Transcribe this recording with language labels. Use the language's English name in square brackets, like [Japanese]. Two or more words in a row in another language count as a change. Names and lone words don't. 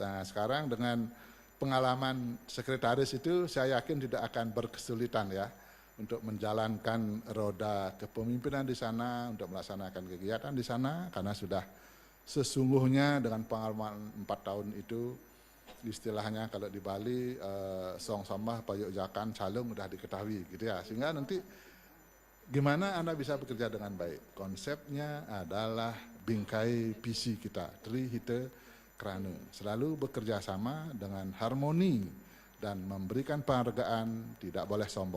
[Indonesian] Nah, sekarang dengan pengalaman sekretaris itu saya yakin tidak akan berkesulitan ya untuk menjalankan roda kepemimpinan di sana, untuk melaksanakan kegiatan di sana, karena sudah sesungguhnya dengan pengalaman 4 tahun itu, istilahnya kalau di Bali, [Balinese] song somah payuk jakan calung [Indonesian] udah diketahui gitu ya, sehingga nanti gimana Anda bisa bekerja dengan baik. Konsepnya adalah bingkai visi kita, Tri Hite Krane, selalu bekerja sama dengan harmoni dan memberikan penghargaan, tidak boleh sombong.